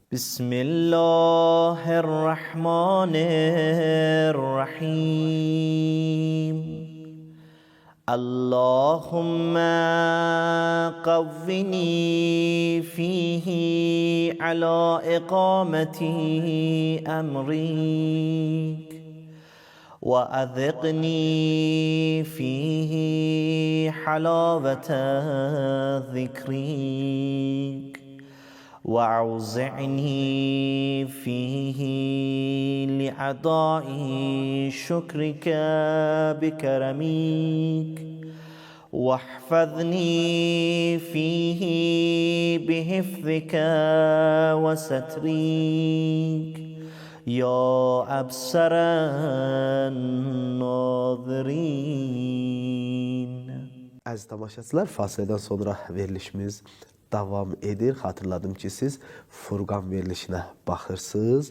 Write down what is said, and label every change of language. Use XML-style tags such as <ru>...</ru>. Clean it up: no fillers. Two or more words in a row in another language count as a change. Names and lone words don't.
<ar>Bismillahirrahmanirrahim. اللهم قوني فيه على إقامة أمرك. وأذقني فيه حلاوة ذكرك وأوزعني فيه لأداء شكرك بكرمك واحفظني فيه بحفظك وسترك يا أبصر الناظرين.</ar> <az>Əziz tamaşaçılar, fasilədən sonra verilişimiz davam edir. Xatırladım ki, siz Furqan verilişinə baxırsınız.</az>